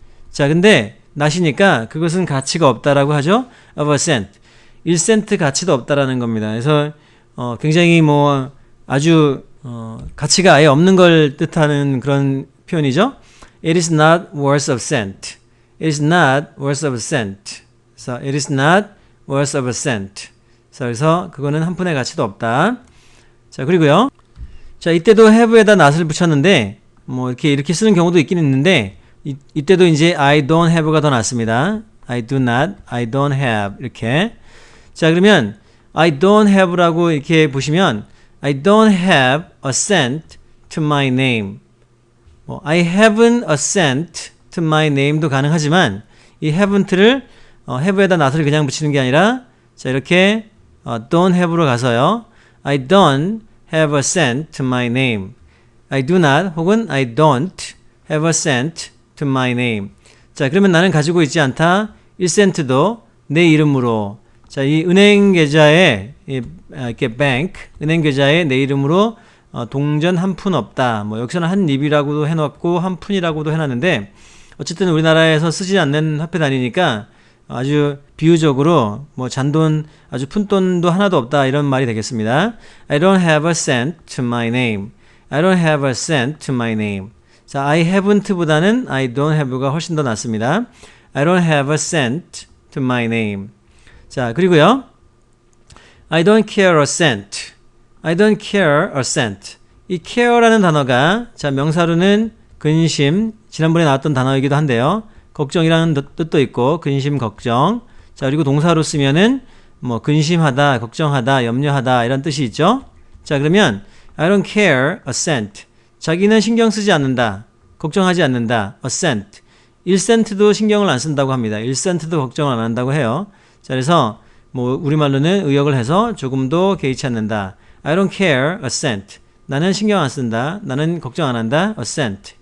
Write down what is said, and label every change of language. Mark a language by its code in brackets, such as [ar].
[ko] 자, 근데 not이니까 그것은 가치가 없다라고 하죠. [en] of a cent. [ko] 1센트 가치도 없다라는 겁니다. 그래서 굉장히 뭐 아주 가치가 아예 없는 걸 뜻하는 그런 표현이죠. [en] It is not worth a cent. It is not worth of a cent. [ko] 그래서 [en] it is not worth of a cent. [ko] 그래서 그거는 한 푼의 가치도 없다. 자, 그리고요. 자, 이때도 have에다 not을 붙였는데 뭐 이렇게 쓰는 경우도 있긴 있는데 이때도 이제 [en] I don't have [ko] 가 더 낫습니다. [en] I do not, I don't have [ko] 이렇게. 자, 그러면 [en] I don't have라고 [ko] 이렇게 보시면 [en] I don't have a cent to my name. [ko] 뭐 [en] I haven't a cent to my name [ko] 도 가능하지만 이 haven't를 have에다 not을 그냥 붙이는 게 아니라 자, 이렇게 don't have로 가서요. [en] I don't have a cent to my name. I do not 혹은 I don't have a cent to my name. [ko] 자, 그러면 나는 가지고 있지 않다. 1센트도 내 이름으로. 자, 이 은행 계좌에 이렇게 bank, 은행 계좌에 내 이름으로 동전 한 푼 없다. 뭐 여기서는 한 립이라고도 해놓고 한 푼이라고도 해놨는데 어쨌든 우리나라에서 쓰지 않는 화폐 단위니까 아주 비유적으로 뭐 잔돈, 아주 푼돈도 하나도 없다 이런 말이 되겠습니다. [en] I don't have a cent to my name. I don't have a cent to my name. [ko] 자, I haven't 보다는 [en] I don't have [ko] 가 훨씬 더 낫습니다. [en] I don't have a cent to my name. [ko] 자, 그리고요. [en] I don't care a cent. I don't care a cent. [ko] 이 care라는 단어가 자, 명사로는 근심, 지난번에 나왔던 단어이기도 한데요. 걱정이라는 뜻도 있고 근심, 걱정. 자, 그리고 동사로 쓰면은 뭐 근심하다, 걱정하다, 염려하다 이런 뜻이 있죠. 자, 그러면 [en] I don't care a cent. [ko] 자기는 신경 쓰지 않는다. 걱정하지 않는다. [en] a cent. [ko] 1센트도 신경을 안 쓴다고 합니다. 1센트도 걱정을 안 한다고 해요. 자, 그래서 뭐 우리말로는 의역을 해서 조금도 개의치 않는다. [en] I don't care a cent. [ko] 나는 신경 안 쓴다. 나는 걱정 안 한다. [en] a cent.